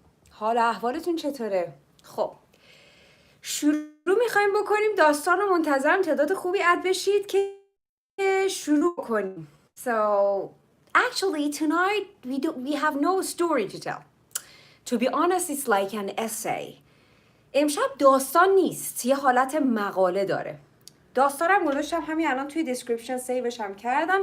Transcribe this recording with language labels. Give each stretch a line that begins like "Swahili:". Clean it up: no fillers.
Persian: حال احوالتون چطوره؟ خب شروع میخوایم بکنیم. داستان رو منتظرم تعداد خوبی اد بشید که شروع کنیم.
English: So actually tonight we have no story to tell. To be honest, it's like an essay.
Persian: امشب داستان نیست، یه حالت مقاله داره. داستانم گذاشتم همین الان توی description سیوش هم کردم.